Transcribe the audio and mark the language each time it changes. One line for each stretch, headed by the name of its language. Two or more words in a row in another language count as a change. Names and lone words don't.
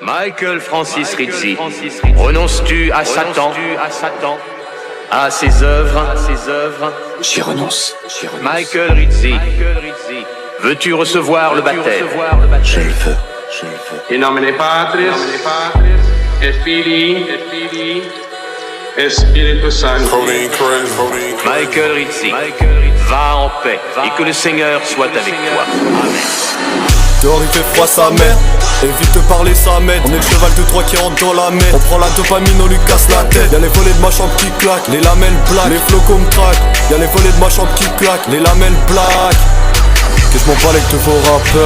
French: Michael Francis Rizzi, renonces-tu à Satan, à ses œuvres? J'y renonce. Michael Rizzi, veux-tu recevoir le baptême? Je le veux.
Latin: In nomine Patris, et Filii, et Spiritus Sancti.
French: Michael Rizzi, va en paix et que le Seigneur soit avec toi. Amen. Dehors il fait froid sa mère, évite de parler ça m'aide. On est le cheval de Troie qui rentre dans la mer. On prend la dopamine, on lui casse la tête. Y'a les volets de ma chambre qui claquent, les lamelles black, les flocons me traquent. Y'a les volets de ma chambre qui claquent, les lamelles black. Que je m'en parle avec de vos rappeurs.